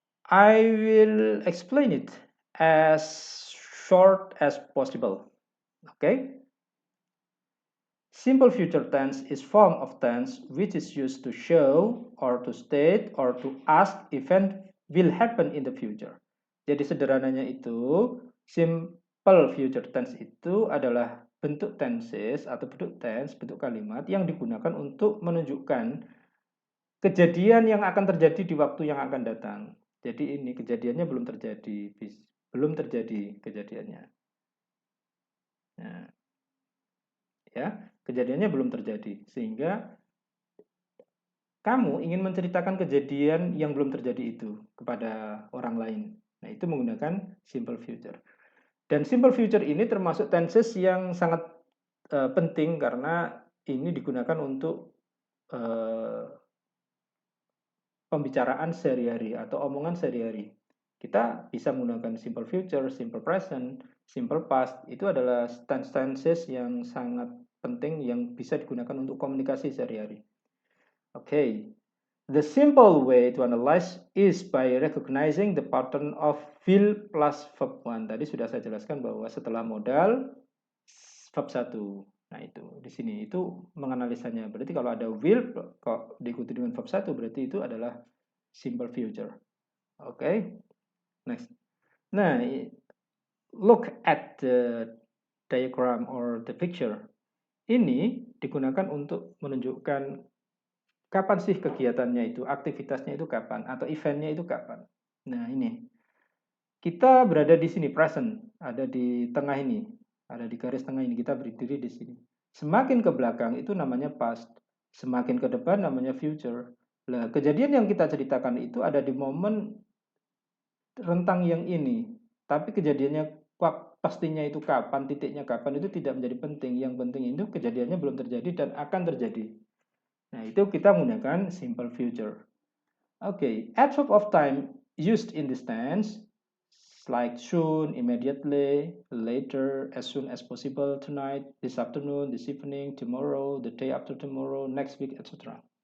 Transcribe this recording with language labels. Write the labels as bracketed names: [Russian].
[English] I will explain it as short as possible. Okay? Simple future tense is form of tense which is used to show or to state or to ask event will happen in the future. [Indonesian] Jadi sederhananya itu, simple future tense itu adalah bentuk tenses atau bentuk tense, bentuk kalimat yang digunakan untuk menunjukkan kejadian yang akan terjadi di waktu yang akan datang. Jadi ini kejadiannya belum terjadi kejadiannya. Nah, ya, kejadiannya belum terjadi sehingga kamu ingin menceritakan kejadian yang belum terjadi itu kepada orang lain. Nah, itu menggunakan simple future. Dan simple future ini termasuk tenses yang sangat penting karena ini digunakan untuk pembicaraan sehari-hari atau omongan sehari-hari. Kita bisa menggunakan simple future, simple present, simple past. Itu adalah tenses yang sangat penting yang bisa digunakan untuk komunikasi sehari-hari. [English] Okay. The simple way to analyze is by recognizing the pattern of will plus verb 1. [Indonesian] Tadi sudah saya jelaskan bahwa setelah modal verb 1. Nah, itu di sini itu menganalisanya. Berarti kalau ada will kok diikuti dengan verb 1 berarti itu adalah simple future. [English] Oke. Okay? Next. Nah, look at the diagram or the picture. [Indonesian] Ini digunakan untuk menunjukkan kapan sih kegiatannya itu, aktivitasnya itu kapan, atau eventnya itu kapan. Nah, ini. Kita berada di sini, present. Ada di tengah ini. Ada di garis tengah ini. Kita berdiri di sini. Semakin ke belakang itu namanya past. Semakin ke depan namanya future. Nah, kejadian yang kita ceritakan itu ada di momen rentang yang ini. Tapi kejadiannya pastinya itu kapan, titiknya kapan itu tidak menjadi penting. Yang penting itu kejadiannya belum terjadi dan akan terjadi. Nah, itu kita menggunakan simple future. [English] Okay, adverb of time used in this tense like soon, immediately, later, as soon as possible, tonight, this afternoon, this evening, tomorrow, the day after tomorrow, next week, etc.